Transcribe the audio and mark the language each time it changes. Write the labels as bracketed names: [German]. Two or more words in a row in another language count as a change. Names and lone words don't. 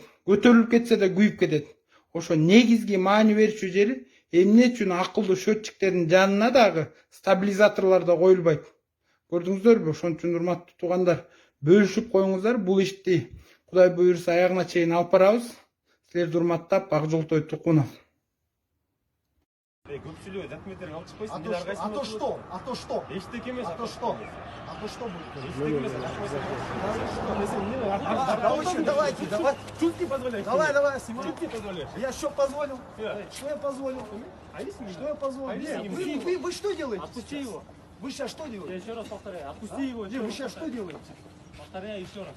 [Kyrgyz] Көтөрүлүп кетсе да күйүп кетет. Ошо негизги маани берүүчү жери эмне үчүн акылдуу счетчиктердин жанына дагы стабилизаторлор да коюлбайт. Көрдүңүздөрбү? Ошон үчүн урматтуу туугандар, бөлүшүп коюңуздар. Бул ишти Кудай буюрса аягына чейин алып барабыз. Силерди урматтап, Акжолтой Тукунов. Көпчүлүгү документтерин алып чыкпайсың. [Russian] А то что? А то что? [Kyrgyz] Эчтеке эмес. [Russian] А то что? А то что будет? [Kyrgyz] Эчтеке эмес. [Russian] Давайте, давай. Чутки позволяешь. Давай, Симон. Чутки позволяешь. Я что позволил? Что я позволил? Что я позволил? Вы что делаете? Отпусти его. Вы сейчас что Я делаете? еще раз повторяю. Отпусти его. Вы сейчас что делаете? Повторяю еще раз.